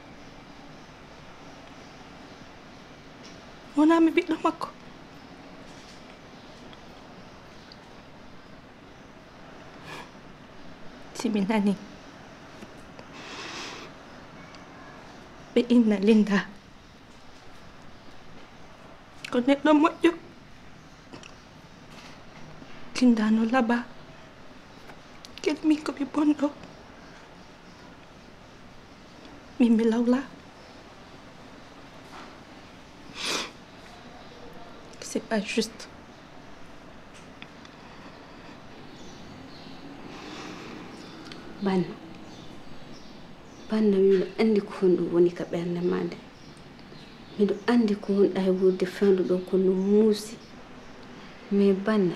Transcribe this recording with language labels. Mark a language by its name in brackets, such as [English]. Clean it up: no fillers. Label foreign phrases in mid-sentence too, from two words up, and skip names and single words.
[Fula] wonami ɓiɗɗo makko simi nani ɓe inna linda ko neɗɗo moƴƴo linda no laaɓa kadi min komi bonɗo min mi lawla [French] c'est pas juste. [Fula] Banna miɗo andi ko honɗum woni ka ɓernde ma nde miɗo andi ko honɗa e wurde fewndo ɗo ko no muusi mais banna